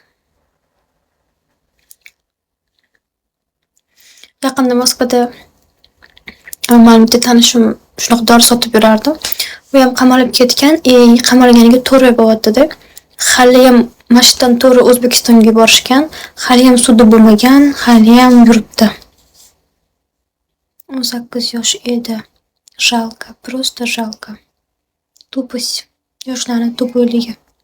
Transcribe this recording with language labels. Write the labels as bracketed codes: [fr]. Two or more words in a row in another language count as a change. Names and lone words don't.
[uz] Yaqinda Moskvada ma'lum bitta tanishim shunaqa dori sotib yurardi. U ham qamalib ketgan, qamalganiga 4 oy bo'lyapti-da. Hali ham Mash'dan to'g'ri O'zbekistonga borishgan, hali ham sudi bo'lmagan, hali ham yuribdi. 18 yosh edi. [ru] Жалко, просто жалко. [uz] Tupus, yoshlarning tupukligi.